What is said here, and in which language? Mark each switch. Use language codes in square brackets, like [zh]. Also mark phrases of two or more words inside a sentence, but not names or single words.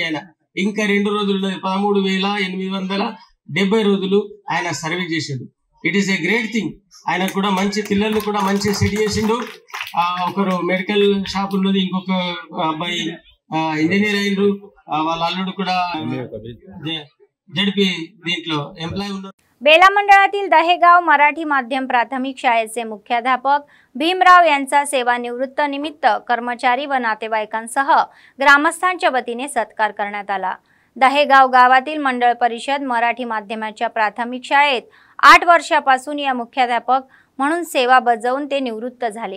[te] ఆయన ఇంకా 2 రోజులు ఉన్నది, 13,870 రోజులు ఆయన సర్వీస్ చేసిండు. [en] It is a great thing. [te] ఆయన కూడా మంచి పిల్లల్ని కూడా మంచి సెట్ చేసిండు. ఒకరు [en] medical shop [te] ఉన్నది, ఇంకొక అబ్బాయి ఇంజనీర్ అయిండ్రు, వాళ్ళ అల్లుడు కూడా జడ్పీ దీంట్లో ఎంప్లాయ్ ఉన్నారు. [mr] बेला मंडळातील दहेगाव मराठी माध्यम प्राथमिक शाळेचे मुख्याध्यापक भीमराव यांचा सेवानिवृत्त निमित्त कर्मचारी व नातेवाईकांसह ग्रामस्थांच्या वतीने सत्कार करण्यात आला. दहेगाव गावातील मंडळ परिषद मराठी माध्यमाच्या प्राथमिक शाळेत 8 वर्षापासून या मुख्याध्यापक म्हणून सेवा बजावून ते निवृत्त झाले.